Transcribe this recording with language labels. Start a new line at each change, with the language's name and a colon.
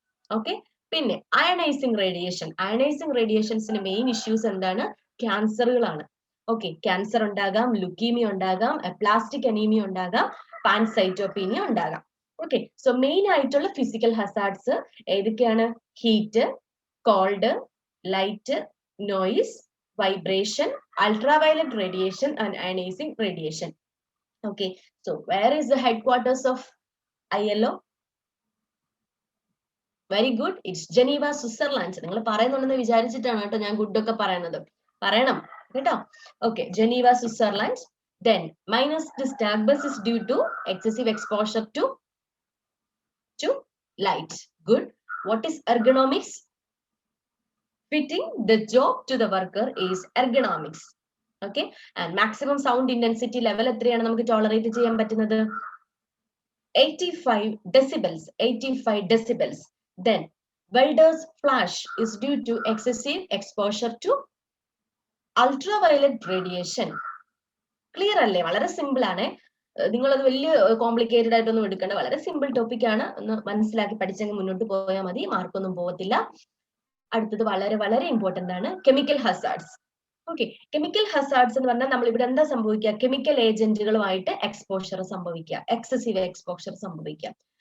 Malayalam: Okay, പിന്നെ ionising radiation. Ionising റേഡിയേഷൻസിന് main issues എന്താണ്? ക്യാൻസറുകളാണ്. Okay, cancer ഉണ്ടാകാം, ലുക്കീമിയ ഉണ്ടാകാം, അപ്ലാസ്റ്റിക് അനീമിയ ഉണ്ടാകാം, പാൻസൈറ്റോപീനിയ ഉണ്ടാകാം. ഓക്കെ, സോ മെയിൻ ആയിട്ടുള്ള ഫിസിക്കൽ ഹസാർഡ്സ് ഏതൊക്കെയാണ്? Heat, called, light, noise,
English: vibration, ultraviolet radiation, and ionizing radiation. Okay, so where is the headquarters of ILO? Very good. It's Geneva, Switzerland.
Malayalam: നിങ്ങൾ പറയുന്നുണ്ടെന്ന് വിചാരിച്ചിട്ടാണ് കേട്ടോ ഞാൻ good ഒക്കെ പറയുന്നത്. പറയണം കേട്ടോ.
English: Okay, Geneva, Switzerland. Then minus disturbance is due to excessive exposure to light. Good. What is ergonomics? Fitting the job to the worker is ergonomics. Okay, and maximum sound intensity level
Malayalam: എത്രയാണ് നമുക്ക് tolerate ചെയ്യാൻ പറ്റുന്നത്?
English: 85 decibels. 85 decibels. Then welder's flash is due to excessive exposure to ultraviolet radiation.
Malayalam: Clear അല്ലേ? വളരെ simple ആണ്. നിങ്ങളത് വലിയ complicated ആയിട്ടൊന്നും എടുക്കേണ്ട, വളരെ സിമ്പിൾ ടോപ്പിക് ആണ്. ഒന്ന് മനസ്സിലാക്കി പഠിച്ചെങ്കിൽ മുന്നോട്ട് പോയാൽ മതി, മാർക്കൊന്നും പോകത്തില്ല. അടുത്തത് വളരെ വളരെ ഇമ്പോർട്ടന്റ് ആണ്, chemical hazards. Okay, chemical hazards എന്ന് പറഞ്ഞാൽ നമ്മൾ ഇവിടെ എന്താ സംഭവിക്കുക? കെമിക്കൽ ഏജന്റുകളുമായിട്ട് എക്സ്പോഷർ സംഭവിക്കുക, എക്സസീവ് എക്സ്പോഷർ സംഭവിക്കുക.